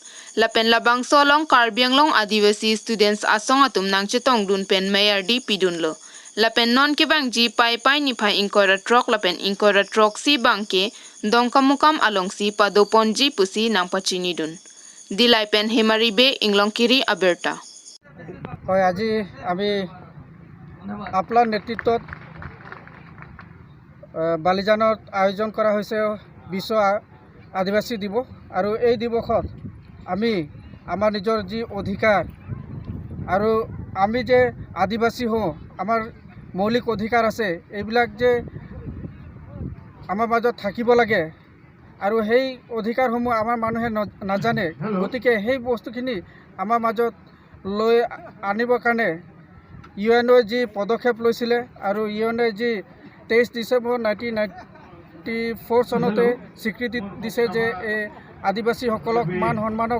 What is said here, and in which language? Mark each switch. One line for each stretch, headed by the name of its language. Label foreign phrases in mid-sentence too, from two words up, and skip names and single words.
Karbi: Lapen labang solong Karbianglong Adivasi students asong atum nang chetong dun pen mayor di pidun lo. Lapen non ke bang ji pai ni pai inkora trok lapen inkora trok si bangke dongkamukam along si padoponji pusi nang pachini dun. Dilai pen hemari be inglongkiri aberta.
Assamese: হয় আজি আমি আপনার নেতৃত্বত বালিজানত আয়োজন করা হয়েছে বিশ্ব আদিবাসী দিবস আৰু এই দিবসত আমি আমার নিজের যে অধিকার আৰু আমি যে আদিবাসী হওঁ আমার মৌলিক অধিকার আছে এইবিলাক যে আমার মাজত থাকিব লাগে আৰু সেই অধিকারসমূহ আমার মানুহে নাজানে গতিকে সেই বস্তুখিনি আমার মাজত লৈ আনিবৰ কাৰণে ইউএনঅ যি পদক্ষেপ লৈছিলে আৰু ইউএনঅ যি 23 ডিসেম্বৰ 1994 চনতে স্বীকৃতি দিছে যে আদিবাসীসকলক মান সন্মানৰ